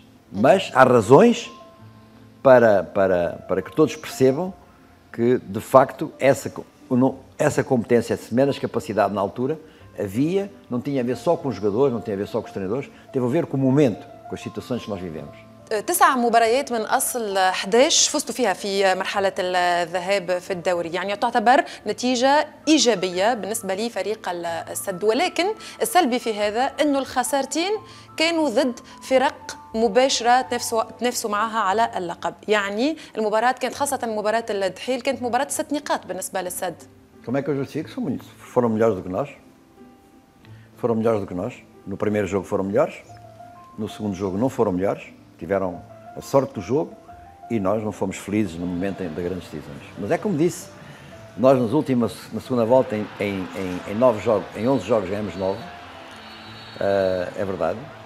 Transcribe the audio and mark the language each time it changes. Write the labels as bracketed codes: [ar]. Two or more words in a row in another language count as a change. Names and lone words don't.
[pt] Mas há razões para que todos percebam que, de facto, essa competência, essa menos capacidade na altura, não tinha a ver só com os jogadores, não tinha a ver só com os treinadores, teve a ver com o momento, com as situações que nós vivemos. [ar] 9 مباريات من أصل 11 فزتوا فيها في مرحلة الذهاب في الدوري، يعني تعتبر نتيجة إيجابية بالنسبة لفريق السد، ولكن السلبي في هذا أنه الخسارتين كانوا ضد فرق مباشرة تنافسوا معها على اللقب. يعني المباراة كانت خاصة مباراة الدحيل كانت مباراة 6 نقاط بالنسبة للسد. [pt] Como é que eu justifico? Foram melhores do que nós. Foram melhores do que nós. No primeiro jogo foram melhores, no segundo jogo não foram melhores. Tiveram a sorte do jogo e nós não fomos felizes no momento das grandes decisões. Mas é como disse, nós na segunda volta, em 9 jogos, em 11 jogos ganhamos 9, é verdade.